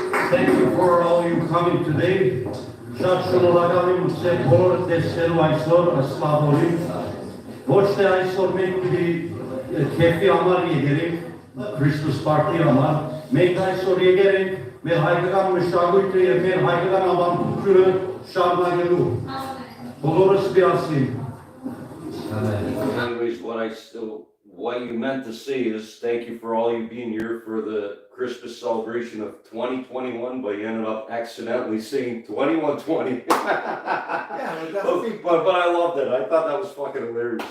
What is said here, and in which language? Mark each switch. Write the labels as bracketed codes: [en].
[en] Thank you for all you coming today. [hy] Շատ շնորհակալ եմ ձեր բոլորը տեսնելու այսօր Սլավորին։ Ոչ թե այսօր մենք պիտի քեֆի համար եկել ենք, Christmas party համար, մենք այսօր եկել ենք մեր հայկական մշակույթը եւ մեր հայկական ավանդությունը շարունակելու։ Բոլորս միասին։ [en] Anyways, what you meant to say is thank you for all you being here for the Christmas celebration of 2021, but you ended up accidentally saying 2120. Yeah, but that's the thing. But I love that. I thought that was fucking hilarious.